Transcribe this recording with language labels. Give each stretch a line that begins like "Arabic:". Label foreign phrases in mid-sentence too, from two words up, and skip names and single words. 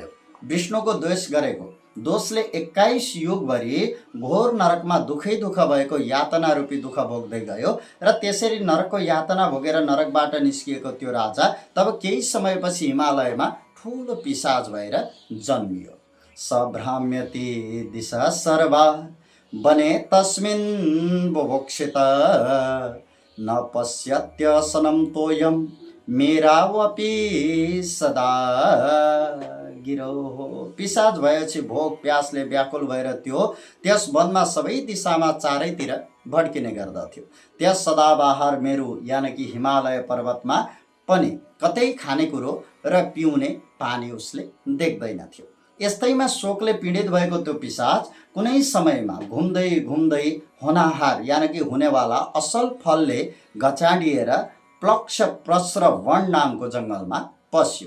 Nepali: विष्णुको द्वेष गरेको दोषले 21 युगभरि घोर नरकमा दुखै दुःख भएको यातना रूपी दुःख भोग्दै गयो र त्यसरी नरकको यातना भोगेर नरकबाट निस्किएको त्यो राजा तब केही समयपछि हिमालयमा ठुलो पिशाच भएर जन्मियो।
Sanskrit: सभ्राम्यति दिशा सर्वा बने तस्मिन् बुभुक्षित न पश्यत्यसनं तोयं मेरावपि सदा गिरो।
Nepali: पिशाच भएपछि भोक प्यासले व्याकुल भएर त्यो त्यस वनमा सबै दिशामा चारैतिर भड्किने गर्दथ्यो। त्यस सदाबहार मेरु यानि कि हिमालय पर्वतमा पनि कतै खानेकुरो र पिउने पानी उसले देख्दैनथ्यो। यस्तैमा शोकले पीडित भएको त्यो पिशाच कुनै समयमा घुम्दै घुम्दै होनाहार यानि कि हुनेवाला असल फलले गचाडिएर प्लक्ष प्रस्र वन नामको जङ्गलमा पस्यो।